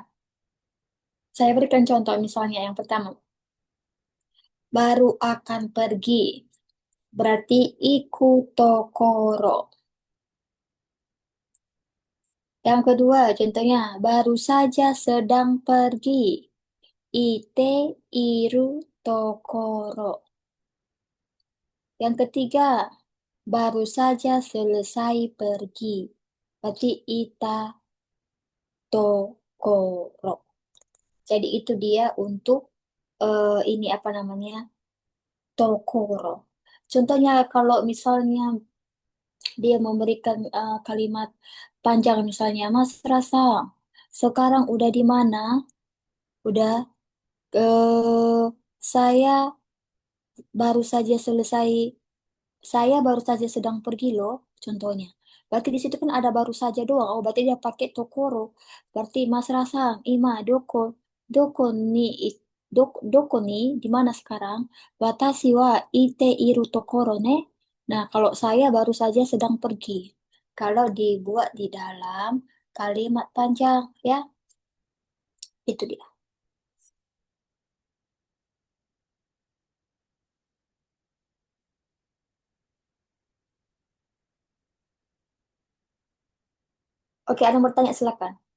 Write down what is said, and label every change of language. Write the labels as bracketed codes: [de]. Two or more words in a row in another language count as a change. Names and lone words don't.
[id] Saya berikan contoh misalnya yang pertama, baru akan pergi. [ja] Berarti 行くところ. [id] Yang kedua, contohnya baru saja sedang pergi. [ja] いているところ. [id] Yang ketiga, baru saja selesai pergi. [ja] Berarti いたところ. [id] Jadi itu dia untuk ini apa namanya? Tokoro. Contohnya kalau misalnya dia memberikan kalimat panjang misalnya, Mas Rasa, sekarang udah di mana? Udah, saya baru saja selesai, saya baru saja sedang pergi loh, contohnya. Berarti di situ kan ada baru saja doang. Oh, berarti dia pakai tokoro. Berarti Mas Rasa, [ja] 今、どこに、どこに, [id] di mana sekarang? [ja] 私はいているところね. [id] Nah, kalau saya baru saja sedang pergi. Kalau dibuat di dalam kalimat panjang, ya, itu dia. Oke, ada yang bertanya, silakan.